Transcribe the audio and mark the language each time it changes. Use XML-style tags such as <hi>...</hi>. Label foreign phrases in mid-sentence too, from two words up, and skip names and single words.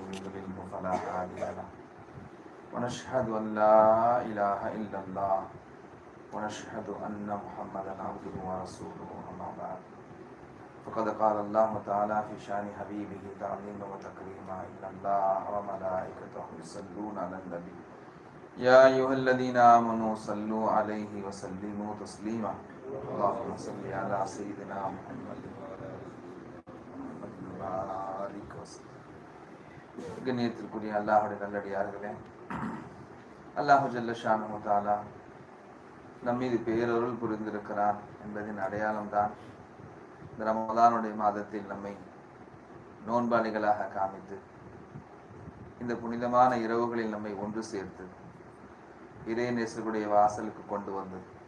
<ar>يضلل فلا هادي له ونشهد أن لا إله إلا الله ونشهد أن محمدا عبده ورسوله أما بعد فقد قال الله تعالى في شأن حبيبه تعظيما وتكريما إن الله وملائكته يصلون على النبي يا أيها الذين آمنوا صلوا عليه وسلموا تسليما اللهم صل على سيدنا محمد وبارك وسلم.</ar> <ta>கண்ணியத்திற்குரிய அல்லாஹ்வுடைய நல்லடியார்களே, அல்லாஹ்</ta> <ar>جل شأنه تعالى</ar> <ta>நம் மீது பேரருள் புரிந்திருக்கிறான் என்பதின் அடையாளம்தான் இந்த ரமலானுடைய மாதத்தில் நம்மை நோன்பாளிகளாக காமித்து இந்த புனிதமான இரவுகளில் நம்மை ஒன்று சேர்த்து இறைநேசருடைய வாசலுக்கு கொண்டு வந்து</ta>